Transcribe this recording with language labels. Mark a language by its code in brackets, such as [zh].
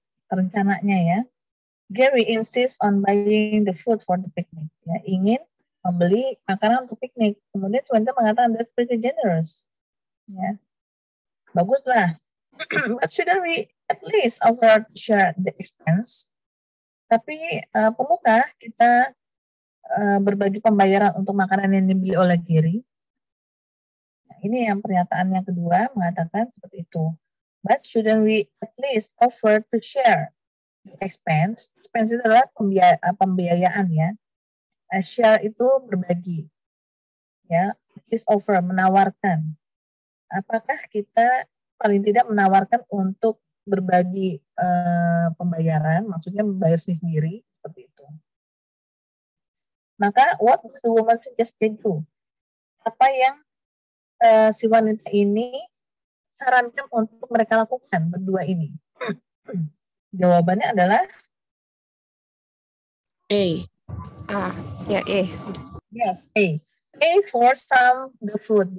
[id] Rencananya ya. [en] Gary insists on buying the food for the picnic. [id] Ya, ingin membeli makanan untuk piknik. Kemudian sebenarnya mengatakan [en] that's pretty generous. [id] Ya, baguslah. [en] But shouldn't we at least offer to share the expense? [id] Tapi perlukah kita berbagi pembayaran untuk makanan yang dibeli oleh Gary? Nah, ini yang pernyataan yang kedua mengatakan seperti itu. [en] But shouldn't we at least offer to share the expense? [id] Expense itu adalah pembiayaan ya. Share itu berbagi. Ya, [en] at least offer, [id] menawarkan. Apakah kita paling tidak menawarkan untuk berbagi pembayaran, maksudnya membayar sendiri seperti itu. Maka [en] what does the woman suggest they do? [id] Apa yang si wanita ini sarankan untuk mereka lakukan berdua ini? Jawabannya adalah A. Ya A. [en] yes, A. Pay for some the food.